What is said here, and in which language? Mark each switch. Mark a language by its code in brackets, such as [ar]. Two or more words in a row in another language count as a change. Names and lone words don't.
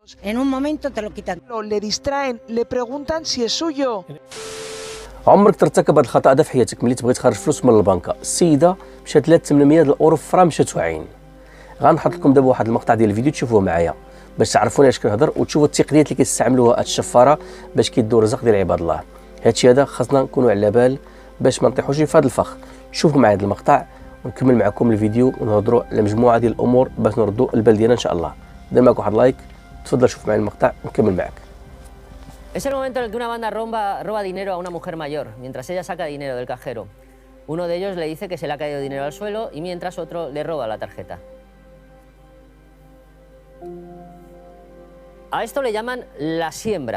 [es] En un momento te lo quitan. Le distraen, le preguntan si es suyo. [ar] عمرك ترتكب هذا الخطأ هذا في حياتك؟ ملي تبغي تخرج فلوس من البنكه، السيده مشات لها 800 الاورو في فرا مشات واعين. غنحط لكم دابا واحد المقطع ديال الفيديو تشوفوه معايا باش تعرفوني اش كنهضر وتشوفوا التقنيات اللي كيستعملوها هاد الشفاره باش كيدوا الرزق ديال عباد الله. هادشي هذا خاصنا نكونوا على بال باش ما نطيحوش في هذا الفخ. شوفوا معايا هذا المقطع ونكمل معكم الفيديو ونهضروا على مجموعه ديال الامور باش نردوا البال ديالنا ان شاء الله. دير معك واحد لايك، تفضل شوف معايا المقطع ونكمل معك. [es] Es el momento en el que una banda roba dinero a una mujer mayor, mientras ella saca dinero del cajero. Uno de ellos le dice que se le ha caído dinero al suelo y mientras otro le roba la tarjeta. A esto le llaman la siembra.